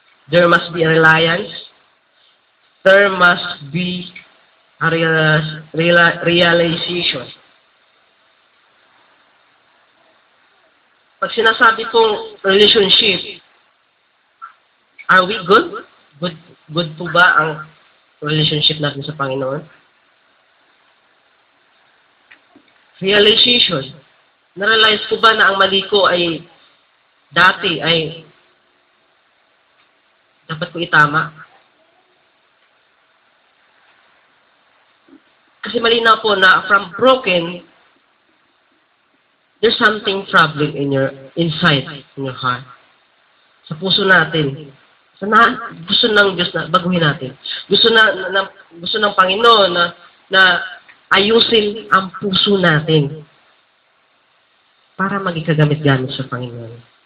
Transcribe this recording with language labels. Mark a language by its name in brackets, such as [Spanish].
[English] There must be a reliance. There must be a realization. [Filipino] Pag sinasabi kong relationship, [English] are we good? [Filipino] Good po ba ang relationship natin sa Panginoon? Realization. Na-realize ko ba na ang mali ko ay dati ay dapat ko itama? Kasi malinaw po na [English] from broken, there's something troubling in your inside, in your heart. [Filipino] Sa puso natin. Gusto ng Diyos na baguhin natin. Gusto ng Panginoon na ayusin ang puso natin para maging kagamit-gamit sa Panginoon.